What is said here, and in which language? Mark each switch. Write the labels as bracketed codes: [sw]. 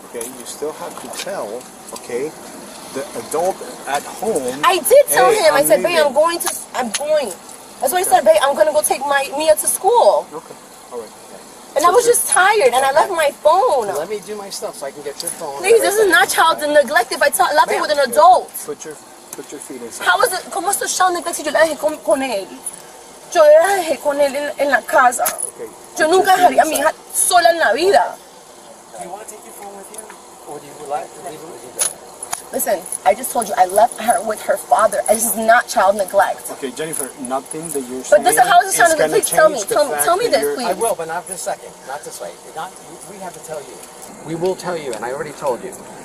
[en] Okay. You still have to tell. Okay. The adult at home. I did tell him. I said, leaving. babe, I'm going. That's why I said, babe, I'm gonna go take Mia to school. Okay. All right. And I was just tired, and I left my phone. Let me do my stuff so I can get your phone. Please, this is not child neglect if I left it with an adult. Put your feet inside. How is it? [es] ¿Cómo esto es child neglect si yo la dejé con él? Yo la dejé con él en la casa. [en] Okay. [es] Yo nunca dejaría a mi hija sola en la vida. [en] Do you want to take your phone with you? Or do you like to leave it with you there? Listen, I just told you I left her with her father. This is not child neglect. Okay, Jennifer, nothing that you're saying. But this is how is it sounding. Please tell me this, I please. will, but not this second. Not this way. We have to tell you. We will tell you, and I already told you.